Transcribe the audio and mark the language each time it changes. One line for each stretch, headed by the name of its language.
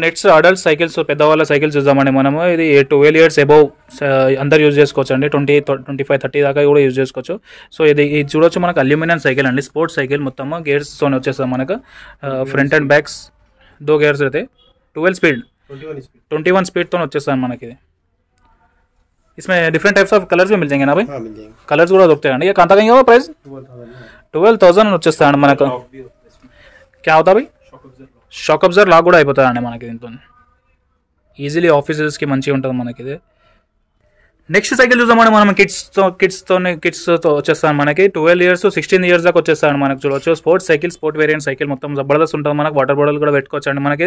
Telugu: Next adult cycles పెద్దవాళ్ళ cycles చూద్దామండి మనము. ఇది 12 years అబౌవ్ అందరు యూజ్ చేసుకోవచ్చు అండి. 20, 25, 30 దాకా కూడా యూజ్ చేసుకోవచ్చు. సో ఇది చూడొచ్చు మనకు అల్యూమినియం సైకిల్ అండి. స్పోర్ట్స్ సైకిల్ మొత్తం గేర్స్తో వచ్చేస్తాం మనకు. ఫ్రంట్ అండ్ బ్యాక్స్ 2 gears అయితే 12 speed 21 స్పీడ్తో వచ్చేస్తాను మనకి. ఇది
Hindi: इसमें डिफरेंट टाइप्स ऑफ कलर्स भी मिल जाएंगे ना भाई?
Telugu: कलर्स కూడా దొరుకుతాయండి.
Hindi: ये कांता का प्राइस 12,000
Telugu: వచ్చేస్తాయండి మనకు.
Hindi: क्या होता भाई?
Telugu: షాక్ అబ్జర్వర్ లాక్ కూడా అయిపోతుందండి మనకి. దీంతో ఈజీలీ ఆఫీసెస్కి మంచిగా ఉంటుంది మనకి ఇది. నెక్స్ట్ సైకిల్ చూద్దామండి మనం. కిడ్స్తో వచ్చేస్తాను మనకి. 12 years to 16 years దాకా వచ్చేస్తాను మనకు. చూడవచ్చు sports cycle, sport variant cycle మొత్తం జబర్దస్త్ ఉంటుంది మనకు. వాటర్ బాటిల్ కూడా పెట్టుకోవచ్చు అండి మనకి.